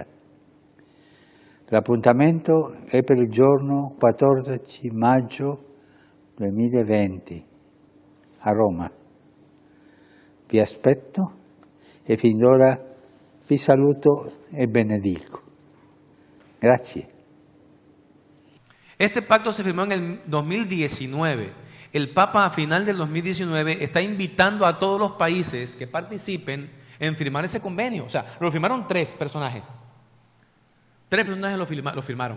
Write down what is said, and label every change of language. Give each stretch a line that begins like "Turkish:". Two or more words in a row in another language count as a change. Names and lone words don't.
Italian: L'appuntamento è per il giorno 14 maggio 2020 a Roma. Vi aspetto e fin d'ora vi saluto e benedico. Grazie.
Spanish: Este pacto se firmó en el 2019. El Papa a final del 2019 está invitando a todos los países que participen en firmar ese convenio. O sea, lo firmaron 3 personajes. 3 personajes lo firmaron.